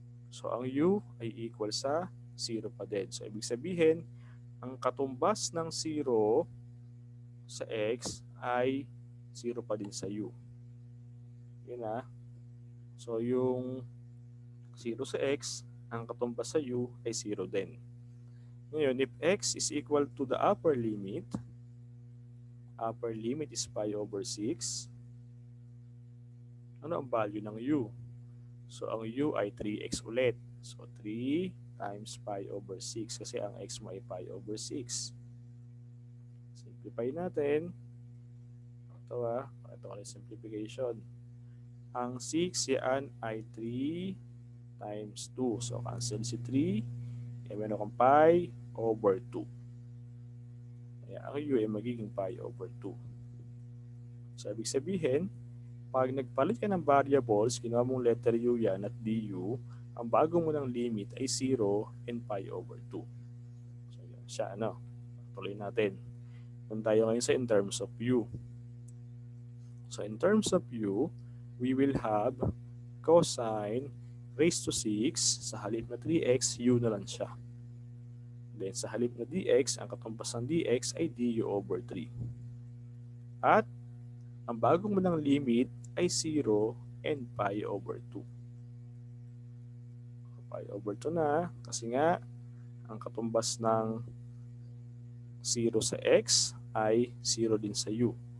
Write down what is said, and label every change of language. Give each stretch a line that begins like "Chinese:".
Filipino: So ang u ay equal sa 0 pa din. So ibig sabihin, ang katumbas ng 0 sa x ay 0 pa din sa u. Yun So yung 0 sa x, ang katumbas sa u ay 0 din.
English: Ngayon, if x is equal to the upper limit is pi over 6.
Filipino: Ano ang value ng u? So, ang u ay 3x ulit. So, 3 times pi over 6 kasi ang x mo ay pi over 6. Simplify natin. Ito ay simplification. Ang 6 yan ay 3 times 2. So, cancel si 3. Meron kang pi over 2. Kaya ang u ay magiging pi over 2. So, ibig sabihin, pag nagpalit ka ng variables, ginawa mong letter u yan at du, ang bago mo ng limit ay 0 and pi over 2. So, yan siya. Tuloy natin. Kung tayo ngayon sa
English: in terms of u. So, in terms of u, we will have cosine raised to 6.
Filipino: Sa halip na 3x, u na lang siya. Then, sa halip na dx, ang katumbas ng dx ay du over 3. At, ang bago mo ng limit ay 0 and pi over 2. Pi over 2 na, kasi nga, ang katumbas ng 0 sa x ay 0 din sa u.